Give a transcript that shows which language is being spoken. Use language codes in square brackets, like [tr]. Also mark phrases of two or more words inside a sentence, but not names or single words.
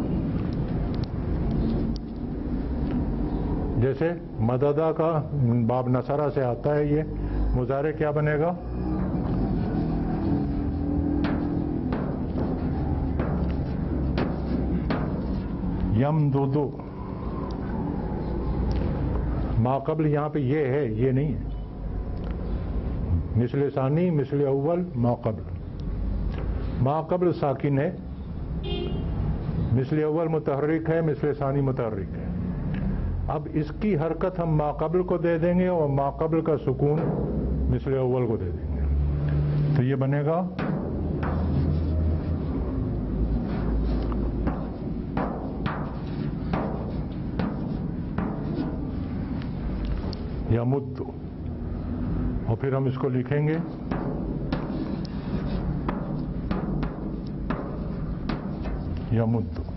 [ur] جیسے مددہ کا باب نصرہ سے آتا ہے، یہ مضارع کیا بنے گا؟ یمددو. ما قبل یہاں پہ یہ ہے، یہ نہیں ہے. مثل ثانی، مثل اول، ما قبل. ما قبل ساکن ہے، مثل اول متحرک ہے، مثل ثانی متحرک ہے. اب اس کی حرکت ہم ما قبل کو دے دیں گے اور ما قبل کا سکون مثل اول کو دے دیں گے. تو یہ بنے گا یمد، اور پھر ہم اس کو لکھیں گے یمد.